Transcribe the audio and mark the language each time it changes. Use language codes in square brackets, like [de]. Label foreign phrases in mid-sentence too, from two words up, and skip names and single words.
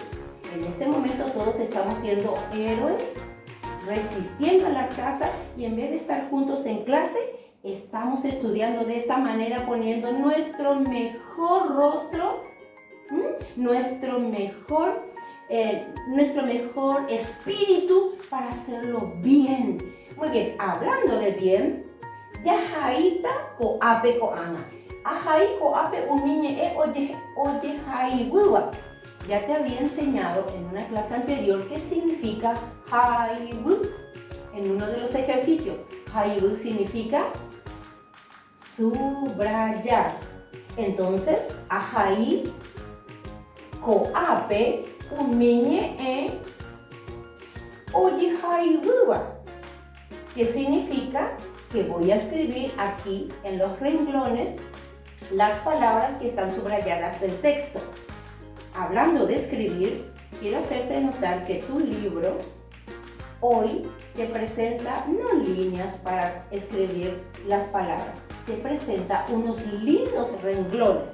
[es] En este momento todos estamos siendo héroes, resistiendo en las casas y en vez de estar juntos en clase, estamos estudiando de esta manera, poniendo nuestro mejor rostro, nuestro mejor espíritu para hacerlo bien. Muy bien, hablando de bien, [guc] yajaita koape koana. Ajai koape umiñe e oye jaibuwa. [es] Ya te había enseñado en una clase anterior qué significa haibu en uno de los ejercicios. Haibu significa subrayar. Entonces, [guc] ajai koape umiñe e oye jaibuwa, [es] que significa que voy a escribir aquí en los renglones las palabras que están subrayadas del texto. Hablando de escribir, quiero hacerte notar que tu libro hoy te presenta no líneas para escribir las palabras, te presenta unos lindos renglones.